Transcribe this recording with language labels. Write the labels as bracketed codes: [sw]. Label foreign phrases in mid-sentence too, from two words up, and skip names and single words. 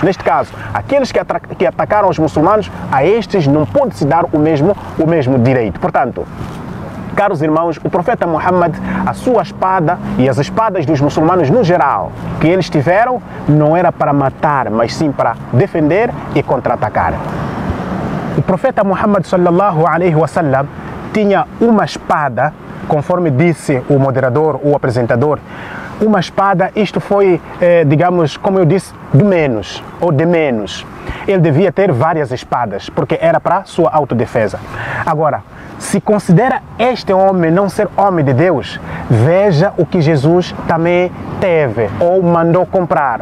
[pt] Neste caso, aqueles que atacaram os muçulmanos, a estes não pode se dar o mesmo direito. Portanto, caros irmãos, o profeta Muhammad, a sua espada e as espadas dos muçulmanos no geral que eles tiveram, não era para matar, mas sim para defender e contra-atacar. O profeta Muhammad [ar] صلى الله عليه وسلم [pt] tinha uma espada, conforme disse o moderador, o apresentador, uma espada, isto foi, digamos, como eu disse, do menos, ou de menos. Ele devia ter várias espadas, porque era para sua autodefesa. Agora, se considera este homem não ser homem de Deus, veja o que Jesus também teve, ou mandou comprar.